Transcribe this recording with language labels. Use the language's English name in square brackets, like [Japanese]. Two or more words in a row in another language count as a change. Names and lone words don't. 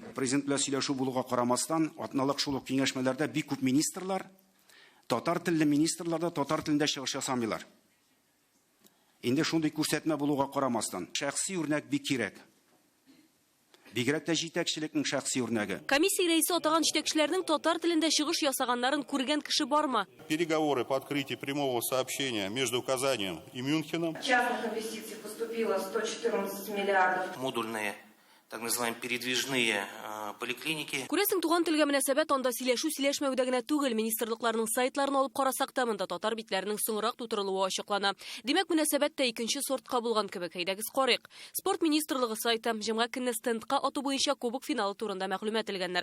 [Tatar] Президент белән сөйләшү булуга карамастан, атналык шул ук киңәшмәләрдә бик күп министрлар, татар телле министрлар да татар телендә чыгыш ясамыйлар. Инде шундый күрсәтмә булуга карамастан, шәхси үрнәк бик кирәк. Бигрәк тә җитәкчелекнең шәхси үрнәге. Комиссия рәисе атаган җитәкчеләрнең татар телендә чыгыш ясаганнарын күргән кеше бармы? [Russian] Переговоры по открытию прямого сообщения между Казанью и Мюнхеном. Частных инвестиций поступило 114 миллиардов. Модульные, так называемые передвижные поликлиники. [Tatar] Күрәсең, туган телгә мөнәсәбәт анда сөйләшмәүдә генә түгел, министрлыкларның сайтларын алып карасак та, монда татар битләренең соңрак тутырылуы ачыклана. Димәк, мөнәсәбәт тә икенче сортка булган кебек. Әйдәгез карыйк. Спорт министрлыгы сайты җомга көнне стендка ату буенча кубок финалы турында мәгълүмат элгәннәр.